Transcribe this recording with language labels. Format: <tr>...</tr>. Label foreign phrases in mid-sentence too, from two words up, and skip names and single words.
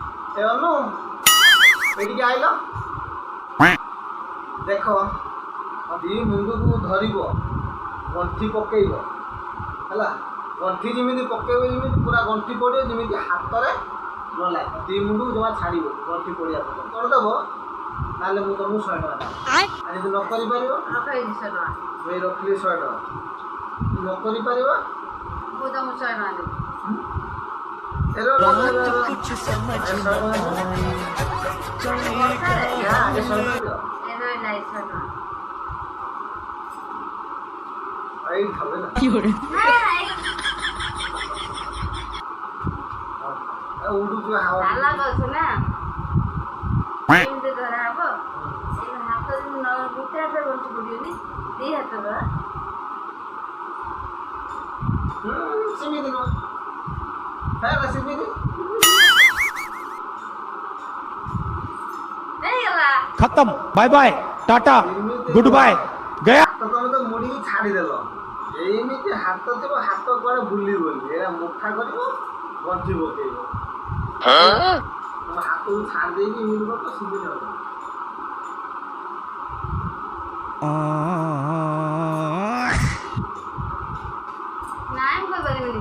<or>ଏ ଅନୁ ଏଠିକି ଆଇଲ ଦେଖ ଦି ମୁଣ୍ଡକୁ ଧରିବ ଗଣ୍ଠି ପକେଇବ ହେଲା ଗଣ୍ଠି ଯେମିତି ପକେଇବ ଯେମିତି ପୁରା ଗଣ୍ଠି ପଡ଼ିବ ଯେମିତି ହାତରେ ନ ଲାଗେ ଦି ମୁଣ୍ଡକୁ ଜମା ଛାଡ଼ିବ ଗଣ୍ଠି ପଡ଼ିବା ପର୍ଯ୍ୟନ୍ତ କରିଦେବ ତାହେଲେ ମୁଁ ତମକୁ 100 ଟଙ୍କା ଦେବି ଆଉ ଯଦି ନ କରିପାରିବ ମୁଁ ରଖିଲି 100 ଟଙ୍କା ନ କରିପାରିବ ମୁଁ ତମକୁ 100 ଟଙ୍କା ଦେବି</or> <hi>कुछ समझ</hi> <or>କରୁଛୁ ନା ଏମିତି ଧରା ହବ ହାତ ଗୋଟେ ହାତ ବଞ୍ଚି ପଡ଼ିବନି ଦି ହାତ ଧରା ସେମିତି ନୁହଁ ସେମିତି</or> <hi>खत्म</hi> <en>bye bye tata good bye</en> <hi>गया</hi> <or>ତମେ ତ ମୁଡ଼ିକି ଛାଡ଼ିଦେଲ ଏମିତି ହାତ ଥିବ ହାତ କୁଆଡ଼େ ବୁଲିବନି ଏଇଟା ମୁଠା କରିବ ଗଣ୍ଠି ପକେଇବ ତମ ହାତକୁ ଛାଡ଼ି ଦେଇକି ଏମିତି କରିବ ସୁବିଧା ହବ ନାଇଁ ମୁଁ କରିପାରିବିନି</or>